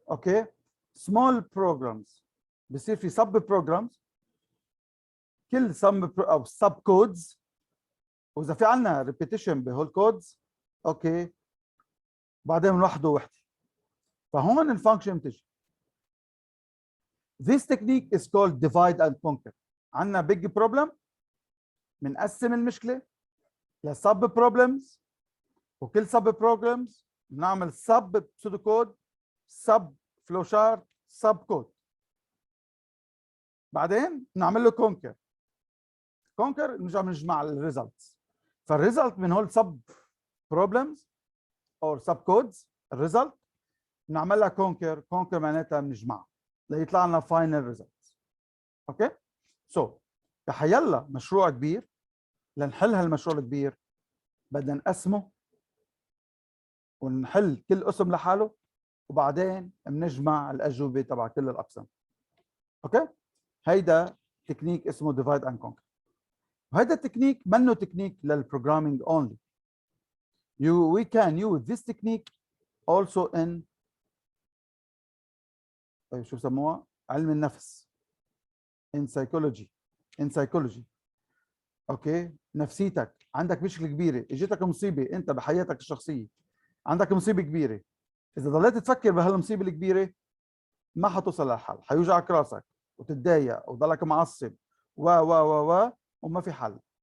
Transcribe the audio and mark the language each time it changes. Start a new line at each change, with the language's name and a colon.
Arabic: اوكي, سمول بروجرامز بصير في سب بروجرامز, كل سب او سب كودز, واذا في عندنا ريبيتيشن بهول كودز اوكي بعدين بنوحده وحده. فهون الفانكشن بتجي.
English: This technique is called divide and conquer.
Arabic: عندنا
English: big problem,
Arabic: بنقسم المشكله لسب بروبلمز, وكل سب بروبلمز بنعمل سب pseudo code, سب فلو شارت, سب كود. بعدين نعمل له conquer. نرجع بنجمع الريزلتس. فالريزلت من هول سب بروبلمز او سب كودز, الريزلت بنعمل لها conquer معناتها بنجمعها ليطلع لنا فاينل ريزلتس. اوكي سو تخيلنا مشروع كبير. لنحل هالمشروع الكبير بدنا نقسمه ونحل كل قسم لحاله, وبعدين بنجمع الاجوبه تبع كل الاقسام. اوكي هيدا تكنيك اسمه ديفايد اند كونكر. وهيدا التكنيك منه تكنيك للبروجرامينج اونلي.
English: We can use this technique also in
Arabic: شو بسموها؟ علم النفس.
English: in psychology.
Arabic: اوكي نفسيتك, عندك مشكله كبيره, اجتك مصيبه انت بحياتك الشخصيه, عندك مصيبه كبيره. اذا ضليت تفكر بهالمصيبه الكبيره ما حتوصل للحل, حيوجعك راسك وتتضايق وضلك معصب وما في حل.